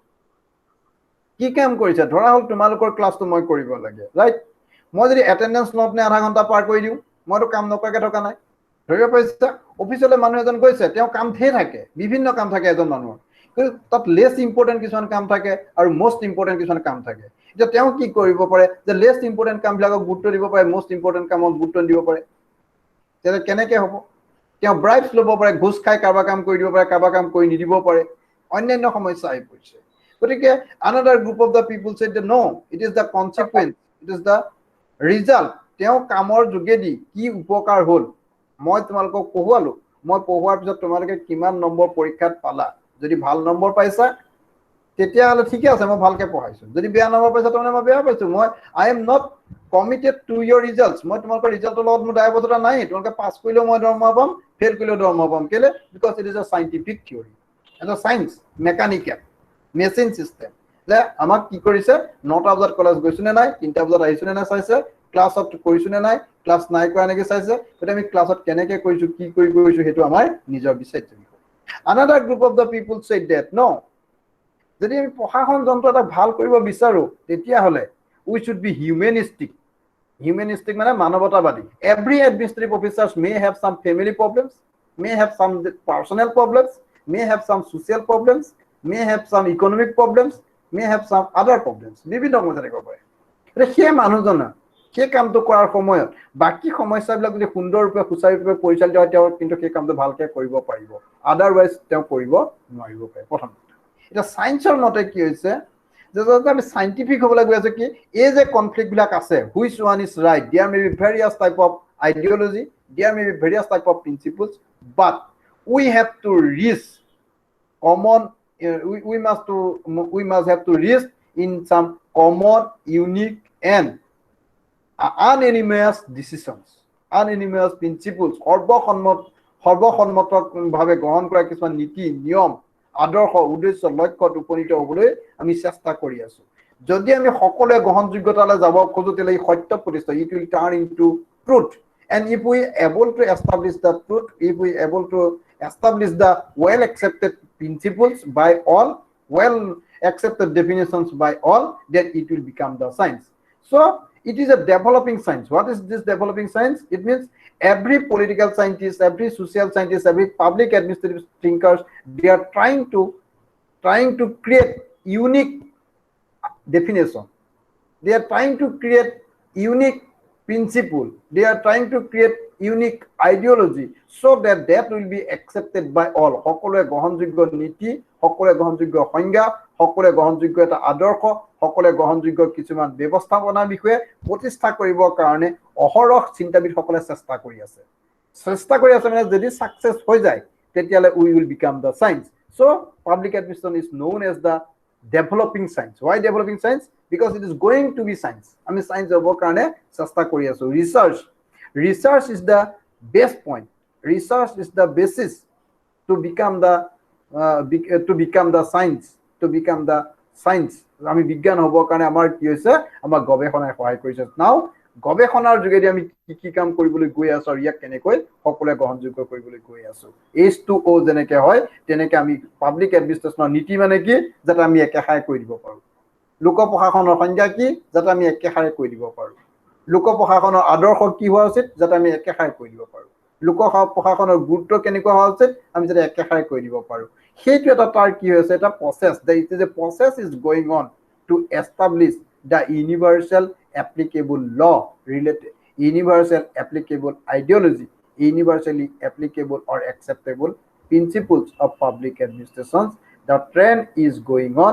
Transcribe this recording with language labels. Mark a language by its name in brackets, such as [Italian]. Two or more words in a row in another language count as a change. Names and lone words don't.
[Assamese] ধৰা হল তোমালোকৰ ক্লাছটো মই কৰিব লাগে ৰাইট মই যদি এটেন্ডেন্স নট নে আধা ঘন্টা পাৰ কৰি দিও মইতো কাম নকৰাকে থকা নাই ধৰিব পাৰিছা অফিচলৈ মানুহ এজন গৈছে তেওঁ কাম ধেৰ থাকে বিভিন্ন কাম থাকে এজন মানুহৰ তাত [English] less important [Assamese] কিছুমান কাম থাকে আৰু [English] most important [Assamese] কিছুমান কাম থাকে যে তেওঁ কি কৰিব পাৰে যে [English] less important [Assamese] কামবিলাকক গুৰুত্ব দিব পাৰে [English] most important [Assamese] কামক গুৰুত্ব দিব পাৰে তেনে কেনেকৈ হ'ব তেওঁ ব্ৰাইবস ল'ব পাৰে ঘুষ খাই কাৰোবাৰ কাম কৰি দিব পাৰে কাৰোবাৰ কাম কৰি নিদিব পাৰে অন্যান্য সমস্যা আহি পৰিছে গতিকে [English] another group of the people said that no it is the consequence it is the result [Assamese] তেওঁ কামৰ যোগেদি কি উপকাৰ হ'ল মই তোমালোকক পঢ়ুৱালো মই পঢ়ুৱাৰ পিছত তোমালোকে কিমান নম্বৰ পৰীক্ষাত পালা যদি ভাল নম্বৰ পাইছা তেতিয়া হলে ঠিক আছে মই ভালকে পঢ়াইছো যদি বেয়া নম্বৰ পাইছা তনে মই বেয়া পাইছো মই [English] I am not committed to your results [Assamese] মই তোমালোকৰ ৰিজাল্টৰ লগত মোৰ দায়বদ্ধতা নাই তোমালোকে পাছ কৰিলেও মই দৰমহা পাম ফেল কৰিলেও দৰমহা পাম কেলে [English] because it is a scientific theory and a science mechanical machine system [Assamese] যে আমাক কি কৰিছে 9টা বজাত কলেজ গৈছো নে নাই 3টা বজাত আহিছো নে নাই চাইছে ক্লাছত কৰিছো নে নাই ক্লাছ নাই কৰা নেকি চাইছে গতিকে আমি ক্লাছত কেনেকৈ কৰিছো কি কৰি গৈছো হেতু আমাৰ নিজৰ বিচাৰ্য [English] another group of the people said that no [Assamese] যদি আমি প্ৰশাসন যন্ত্ৰ এটা ভাল কৰিব বিচাৰো তেতিয়া হলে [English] we should be humanistic [Assamese] মানে মানৱতাবাদী [English] every administrative officers may have some family problems may have some personal problems may have some social problems may have some economic problems may have some other problems [Assamese] বিভিন্ন সমস্যা থাকিব পাৰে এটা সেই মানুহজনৰ সেই কামটো কৰাৰ সময়ত বাকি সমস্যাবিলাক যদি সুন্দৰৰূপে সুচাৰুৰূপে পৰিচালিত হয় তেওঁ কিন্তু সেই কামটো ভালকে কৰিব পাৰিব আদাৰৱাইজ তেওঁ কৰিব নোৱাৰিব পাৰে প্ৰথম এটা সায়েন্সৰ মতে কি হৈছে যে যদি আমি সাইন্টিফিক হ'বলৈ গৈ আছে কি এই যে কনফ্লিক্ট বিলাক আছে [English] which one is right there may be various type of ideology there may be various type of principles but we have to reach common we must have to reach in some common unique and unanimous decisions unanimous principles [Assamese] সৰ্বসন্মতভাৱে গ্ৰহণ কৰা কিছুমান নীতি নিয়ম আদৰ্শ উদ্দেশ্য লক্ষ্যত উপনীত হ'বলৈ আমি চেষ্টা কৰি আছো যদি আমি সকলোৱে গ্ৰহণযোগ্যতালৈ যাব খোজো তেলে সত্য প্ৰতিষ্ঠা [English] it will turn into truth and if we able to establish the truth if we able to establish the well accepted principles by all well accepted definitions by all then it will become the science so it is a developing science what is this developing science it means every political scientist every social scientist every public administrative thinkers they are trying to create unique definition they are trying to create unique principle they are trying to create unique ideology so that that will be accepted by all. [Assamese] সকলোৱে গ্ৰহণযোগ্য নীতি, সকলোৱে গ্ৰহণযোগ্য সংজ্ঞা, সকলোৱে গ্ৰহণযোগ্য এটা আদৰ্শ, সকলোৱে গ্ৰহণযোগ্য কিছুমান ব্যৱস্থাপনা বিষয়ে প্ৰতিষ্ঠা কৰিবৰ কাৰণে অহৰহ চিন্তাবিদসকলে চেষ্টা কৰি আছে। চেষ্টা কৰি আছে মানে যদি সাকসেস হৈ যায় তেতিয়ালে [English] we will become the science. So public administration is known as the developing science. Why developing science? Because it is going to be science. [Assamese] আমি সায়েন্স হবৰ কাৰণে চেষ্টা কৰি আছো। [English] Research is the best point. Research is the basis to become the science. To become the science. [Assamese] আমি বিজ্ঞান হবৰ কাৰণে আমাৰ কি হৈছে আমাৰ গৱেষণাই সহায় কৰিছে। Now গৱেষণাৰ যোগেদি আমি কি কাম কৰিবলৈ গৈ আছো আৰু ইয়াক কেনেকৈ সকলোৱে গ্ৰহণযোগ্য কৰিবলৈ গৈ আছো। H2O যেনেকৈ হয় তেনেকৈ আমি [English] public administrationৰ [Assamese] নীতি মানে কি যাতে আমি একেষাৰে কৈ দিব পাৰো। লোক প্ৰশাসনৰ সংজ্ঞা কি যাতে আমি একেষাৰে কৈ দিব পাৰো। লোক প্ৰশাসনৰ আদৰ্শ কি হোৱা উচিত যাতে আমি একেষাৰে কৈ দিব পাৰো। লোক প্ৰশাসনৰ গুৰুত্ব কেনেকুৱা হোৱা উচিত আমি যাতে একেষাৰে কৈ দিব পাৰো। সেইটো এটা তাৰ কি হৈছে এটা প্ৰসেস। [English] The process is going on to establish the universal applicable law related, universal applicable ideology, universally applicable or acceptable principles of public administration. The trend is going on.